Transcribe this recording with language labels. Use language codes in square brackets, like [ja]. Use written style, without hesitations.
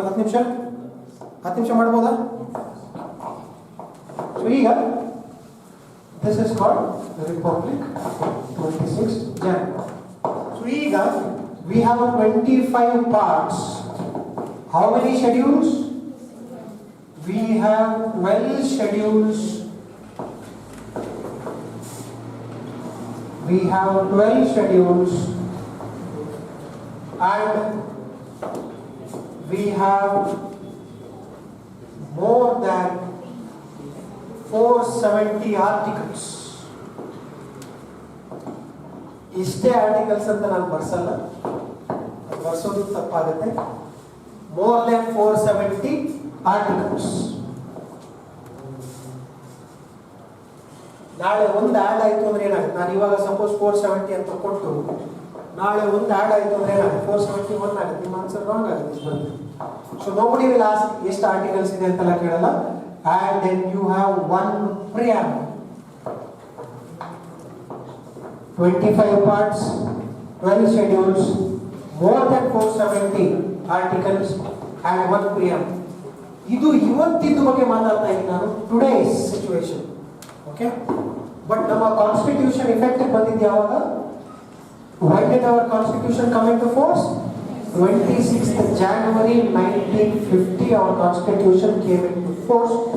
[kn] 10 ನಿಮಿಷ 10 ನಿಮಿಷ ಮಾಡ್ಬೋದಾ? [en] So ಈಗ this is called republic 26 January. So ಈಗ we have 25 parts. How many schedules? We have 12 schedules. We have 12 schedules and we have more than 470 articles. [kn] ಇಷ್ಟೇ articles ಅಂತ ನಾನು ಬರ್ಸಲ್ಲ, ಬರ್ಸೋದು ತಪ್ಪಾಗುತ್ತೆ. [en] More than 470 articles. [kn] ನಾಳೆ ಒಂದು ಆ್ಯಡ್ ಆಯಿತು ಅಂದ್ರೆ ಏನಾಗುತ್ತೆ? ನಾನು ಇವಾಗ ಸಪೋಸ್ 470 ಅಂತ ಕೊಟ್ಟು ನಾಳೆ ಒಂದು ಆ್ಯಡ್ ಆಯಿತು ಅಂದ್ರೆ ಏನಾಗುತ್ತೆ? 471 ಆಗುತ್ತೆ. ನಿಮ್ಮ ಆನ್ಸರ್ ರಾಂಗ್ ಆಗುತ್ತೆ. [en] so nobody will ask [kn] ಎಷ್ಟು ಆರ್ಟಿಕಲ್ಸ್ ಇದೆ ಅಂತೆಲ್ಲ ಕೇಳಲ್ಲ. [en] And then you have one preamble. 25 parts, 12 schedules, more than 470 articles and one preamble. [kn] ಇದು ಇವತ್ತಿನ ಬಗ್ಗೆ ಮಾತಾಡ್ತಾ ಇದ್ದೀನಿ ನಾನು, [en] Today's situation. [kn] ಓಕೆ, ಬಟ್ ನಮ್ಮ ಕಾನ್ಸ್ಟಿಟ್ಯೂಷನ್ ಇಫೆಕ್ಟಿವ್ ಬಂದಿದ್ದು ಯಾವಾಗ? [en] When did our constitution come into force? 26th January 1950 our constitution came into force.